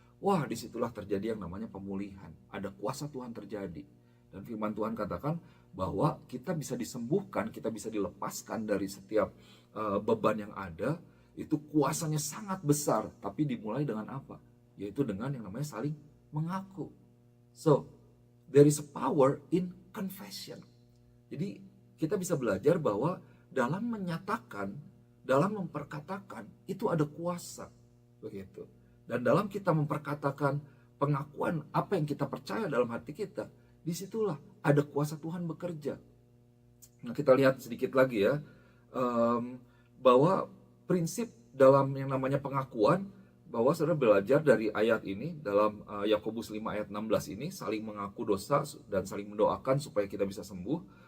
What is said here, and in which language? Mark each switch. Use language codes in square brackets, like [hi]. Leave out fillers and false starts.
[id] Wah, disitulah terjadi yang namanya pemulihan. Ada kuasa Tuhan terjadi. Dan firman Tuhan katakan bahwa kita bisa disembuhkan, kita bisa dilepaskan dari setiap beban yang ada. Itu kuasanya sangat besar, tapi dimulai dengan apa? Yaitu dengan yang namanya saling mengaku. [en] So, there is a power in confession. [id] Jadi kita bisa belajar bahwa dalam menyatakan, dalam memperkatakan, itu ada kuasa. Begitu. Dan dalam kita memperkatakan pengakuan apa yang kita percaya dalam hati kita, disitulah ada kuasa Tuhan bekerja. Nah, kita lihat sedikit lagi ya, bahwa prinsip dalam yang namanya pengakuan, bahwa saudara belajar dari ayat ini dalam Yakobus 5 ayat 16 ini, saling mengaku dosa dan saling mendoakan supaya kita bisa sembuh.